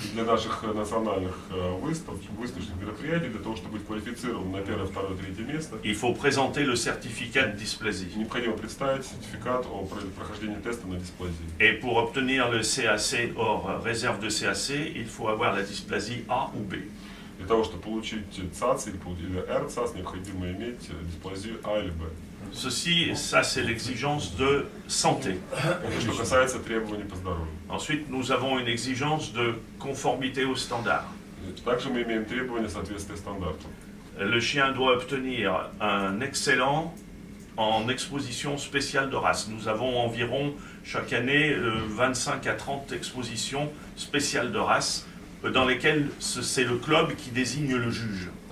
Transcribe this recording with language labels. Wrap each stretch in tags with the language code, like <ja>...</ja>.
<ru>Для наших национальных выставочных мероприятий, для того, чтобы быть квалифицированным на первое, второе, третье место,</ru> <fr>il faut présenter le certificat de dysplasie.</fr> <ru>необходимо представить сертификат о прохождении теста на дисплазию.</ru> <fr>Et pour obtenir le CAC hors réserve de CAC, il faut avoir la dysplasie A ou B.</fr> <ru>Для того, чтобы получить ЦАЦ или РЦАЦ, необходимо иметь дисплазию А или Б.</ru> <fr>Ceci, ça c'est l'exigence de santé.</fr> <ru>Что касается требований по здоровью.</ru> <fr>Ensuite, nous avons une exigence de conformité aux standards.</fr> <ru>Также мы имеем требования соответствия стандартам.</ru> <fr>Le chien doit obtenir un excellent en exposition spéciale de race. Nous avons environ chaque année 25 à 30 expositions spéciales de race dans lesquelles c'est le club qui désigne le juge.</fr>